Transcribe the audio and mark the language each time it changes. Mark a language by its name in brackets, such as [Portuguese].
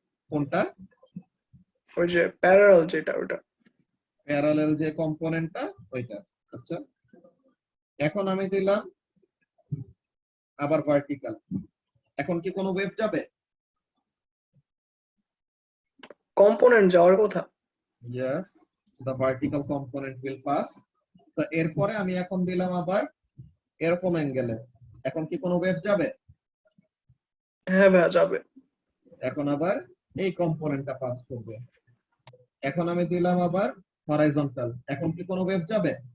[Bangla] কোনটা? ওই যে প্যারালাল যেটা, ওটা। প্যারালেল যে কম্পোনেন্টটা, ওইটা। আচ্ছা, এখন আমি দিলাম আবার ভার্টিক্যাল, এখন কি কোনো ওয়েভ যাবে? কম্পোনেন্ট যাওয়ার কথা। [English] Yes, the vertical component will pass. [Bangla] তো এরপরে আমি এখন দিলাম আবার এরকম অ্যাঙ্গেলে, এখন কি কোনো ওয়েভ যাবে? হ্যাঁ ভাইয়া, যাবে। এখন আবার এই কম্পোনেন্টটা পাস করবে, এখন আমি দিলাম আবার হরাইজন্টাল, এখন কি কোনো ওয়েভ যাবে?